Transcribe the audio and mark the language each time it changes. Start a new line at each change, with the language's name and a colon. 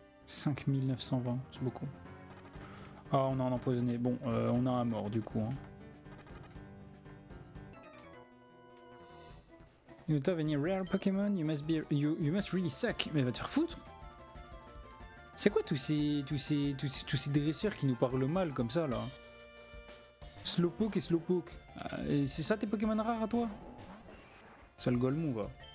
French: « 5920, c'est beaucoup. Ah, on a un empoisonné. Bon, on a un mort du coup. Hein.
English: You don't have any rare Pokémon, you must really suck.
French: Mais va te faire foutre. C'est quoi tous ces dresseurs qui nous parlent mal comme ça là? Slowpoke et Slowpoke. C'est ça tes Pokémon rares à toi? Ça le Golemon va.